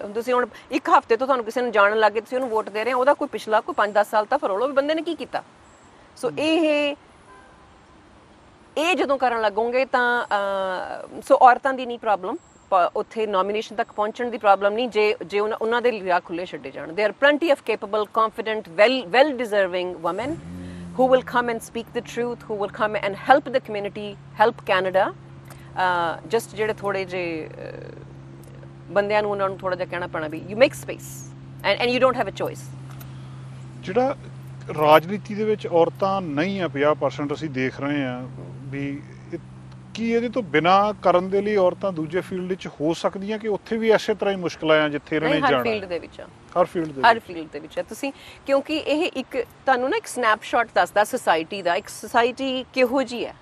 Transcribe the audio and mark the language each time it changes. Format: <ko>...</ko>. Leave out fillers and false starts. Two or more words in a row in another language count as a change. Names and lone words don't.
<pa>ਤੁਸੀਂ ਹੁਣ ਇੱਕ ਹਫ਼ਤੇ ਤੋਂ ਤੁਹਾਨੂੰ ਕਿਸੇ ਨੂੰ ਜਾਣਨ ਲੱਗੇ, ਤੁਸੀਂ ਉਹਨੂੰ ਵੋਟ ਦੇ ਰਹੇ ਹੋ, ਉਹਦਾ ਕੋਈ ਪਿਛਲਾ ਕੋਈ 5-10 ਸਾਲ ਤਾਂ ਫਰੋਲੋ ਵੀ ਬੰਦੇ ਨੇ ਕੀ ਕੀਤਾ। ਸੋ ਇਹ ਜਦੋਂ ਕਰਨ ਲੱਗੋਗੇ ਤਾਂ ਸੋ ਔਰਤਾਂ ਦੀ ਨਹੀਂ ਪ੍ਰੋਬਲਮ, ਉੱਥੇ ਨੋਮੀਨੇਸ਼ਨ ਤੱਕ ਪਹੁੰਚਣ ਦੀ ਪ੍ਰੋਬਲਮ ਨਹੀਂ ਜੇ ਉਹਨਾਂ ਦੇ ਰਾਹ ਖੁੱਲੇ ਛੱਡੇ ਜਾਣ।</pa> <en>There are plenty of capable, confident, well deserving women who will come and speak the truth, who will come and help the community, help Canada.</en> <pa>Just ਜਿਹੜੇ ਥੋੜੇ ਜਿਹੇ ਬੰਦਿਆਂ ਨੂੰ ਉਹਨਾਂ ਨੂੰ ਥੋੜਾ ਜਿਹਾ ਕਹਿਣਾ ਪੈਣਾ ਵੀ</pa> <en>you make space and you don't have a choice.</en> <pa>ਜਿਹੜਾ ਰਾਜਨੀਤੀ ਦੇ ਵਿੱਚ ਔਰਤਾਂ ਨਹੀਂ ਆ 50% ਅਸੀਂ ਦੇਖ ਰਹੇ ਹਾਂ ਵੀ ਕੀ ਇਹਦੇ ਤੋਂ ਬਿਨਾ ਕਰਨ ਦੇ ਲਈ ਔਰਤਾਂ ਦੂਜੇ ਫੀਲਡ ਵਿੱਚ ਹੋ ਸਕਦੀਆਂ ਕਿ ਉੱਥੇ ਵੀ ਐਸੇ ਤਰ੍ਹਾਂ ਹੀ ਮੁਸ਼ਕਲਾਂ ਆ ਜਿੱਥੇ ਇਹਨਾਂ ਨੇ ਜਾਣਾ? ਹਰ ਫੀਲਡ ਦੇ ਵਿੱਚ ਹਰ ਫੀਲਡ ਦੇ ਵਿੱਚ ਤੁਸੀਂ, ਕਿਉਂਕਿ ਇਹ ਇੱਕ ਤੁਹਾਨੂੰ ਨਾ ਇੱਕ ਸਨੈਪਸ਼ਾਟ ਦੱਸਦਾ ਸੋਸਾਇਟੀ ਦਾ, ਇੱਕ ਸੋਸਾਇਟੀ ਕਿਹੋ ਜਿਹੀ ਹੈ।</pa>